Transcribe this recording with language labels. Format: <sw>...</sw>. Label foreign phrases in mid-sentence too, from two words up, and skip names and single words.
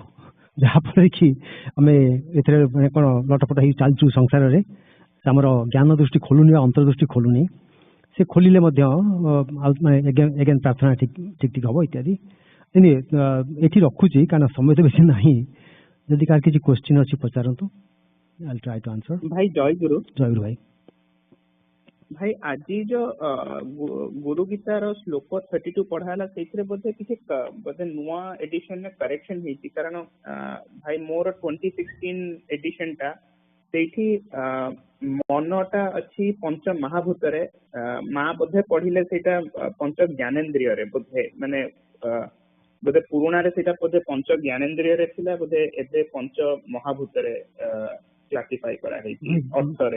<or>ଯାହାଫଳରେ କି ଆମେ ଏଥିରେ ମାନେ କ'ଣ ଲଟପଟ ହେଇ ଚାଲିଛୁ ସଂସାରରେ, ଆମର ଜ୍ଞାନ ଦୃଷ୍ଟି ଖୋଲୁନି ବା ଅନ୍ତର୍ଦୃଷ୍ଟି ଖୋଲୁନି। ସେ ଖୋଲିଲେ ମଧ୍ୟ ଏଗେନ୍ ପ୍ରାର୍ଥନା ଠିକ୍ ହବ ଇତ୍ୟାଦି। ଏଠି ରଖୁଛି କାରଣ ସମୟ ତ ବେଶୀ ନାହିଁ। ଯଦି କାହାର କିଛି କ୍ୱେଶ୍ଚିନ୍ ଅଛି ପଚାରନ୍ତୁ।</or> <en>I'll try to answer.</en> <or>ଭାଇ ଜୟଗୁରୁ। ଜୟଗୁରୁ ଭାଇ। ଭାଇ ଆଜି ଯୋ ଗୁରୁ ଗୀତାର ଶ୍ଲୋକ 32 ପଢା ହେଲା ସେଇଥିରେ ବୋଧେ କିଛି ବୋଧେ ନୂଆ ଏଡିସନ ରେ କରେକ୍ସନ ହେଇଛି। କାରଣ ଭାଇ ମୋର 2016 ଏଡିସନ ଟା ସେଇଠି ମନଟା ଅଛି ପଞ୍ଚ ମହାଭୂତରେ, ମା ବୋଧେ ପଢିଲେ ସେଇଟା ପଞ୍ଚ ଜ୍ଞାନେନ୍ଦ୍ରିୟରେ ବୋଧେ, ମାନେ ବୋଧେ ପୁରୁଣାରେ ସେଇଟା ବୋଧେ ପଞ୍ଚ ଜ୍ଞାନେନ୍ଦ୍ରିୟରେ ଥିଲା, ବୋଧେ ଏବେ ପଞ୍ଚ ମହାଭୂତରେ କ୍ଲାସିଫାଇ କରାହେଇଛି ଅର୍ଥରେ।</or>